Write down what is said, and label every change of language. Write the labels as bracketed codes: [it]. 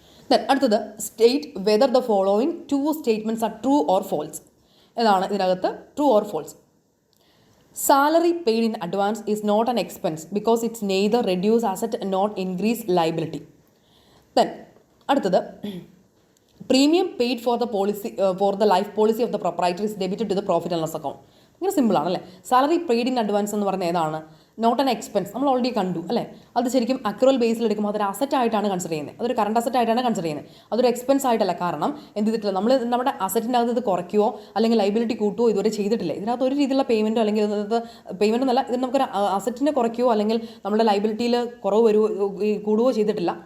[en] Then അടുത്തത്, state whether the following 2 statements are true or false. [ml] ഏതാണ് ഇതിനകത്ത് true or false? [en] Salary paid in advance is not an expense because it's neither reduce asset nor increase liability. Then അടുത്തത്, premium paid for the policy for the life policy of the proprietor is debited to the profit and loss account. [ml] ഇങ്ങനെ സിമ്പിളാണല്ലേ. Salary paid in advance എന്ന് പറഞ്ഞാൽ ഏതാണ്, not an expense. നമ്മൾ already കണ്ടു അല്ലേ, അത് ശരിക്കും അക്രൽ ബേസിൽ എടുക്കുമ്പോൾ അതൊരു അസറ്റ് ആയിട്ടാണ് കൺസിഡർ ചെയ്യുന്നത്, അതൊരു കറണ്ട് അസറ്റ് ആയിട്ടാണ് കൺസിഡർ ചെയ്യുന്നത്, അതൊരു എക്സ്പെൻസ് ആയിട്ടല്ല. കാരണം എന്ത് ചെയ്തിട്ടില്ല, നമ്മൾ നമ്മുടെ അസറ്റിൻ്റെ അകത്ത് ഇത് കുറയ്ക്കുകയോ അല്ലെങ്കിൽ ലൈബിലിറ്റി കൂട്ടുകയോ ഇതുവരെ ചെയ്തിട്ടില്ല. ഇതിനകത്ത് ഒരു രീതിയിലുള്ള പേയ്മെൻറ്റോ അല്ലെങ്കിൽ പേയ്മെൻറ്റ് എന്നല്ല, ഇത് നമുക്കൊരു അസറ്റിനെ കുറയ്ക്കുകയോ അല്ലെങ്കിൽ നമ്മുടെ ലൈബിലിറ്റിയിൽ കുറവ് വരുവോ കൂടുകയോ ചെയ്തിട്ടില്ല.